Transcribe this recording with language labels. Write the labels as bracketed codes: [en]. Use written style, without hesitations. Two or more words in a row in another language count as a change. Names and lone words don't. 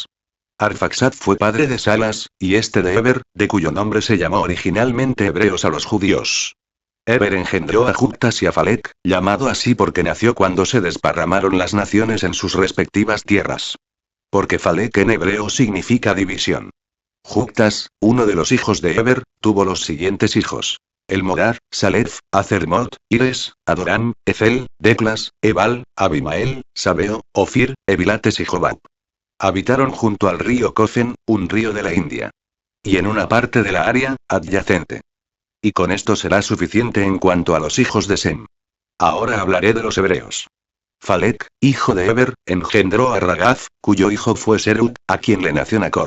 [es] Arfaxad fue padre de Salas, y este de Eber, de cuyo nombre se llamó originalmente hebreos a los judíos. Eber engendró a Juptas y a Falec, llamado así porque nació cuando se desparramaron las naciones en sus respectivas tierras. Porque Falec en hebreo significa división. Juptas, uno de los hijos de Eber, tuvo los siguientes hijos. Elmodar, Salef, Acermot, Ires, Adoram, Efel, Declas, Ebal, Abimael, Sabeo, Ofir, Evilates y Jobab. Habitaron junto al río Cofen, un río de la India. Y en una parte de la área adyacente. Y con esto será suficiente en cuanto a los hijos de Sem. Ahora hablaré de los hebreos. Falec, hijo de Eber, engendró a Ragaz, cuyo hijo fue Serug, a quien le nació Nacor.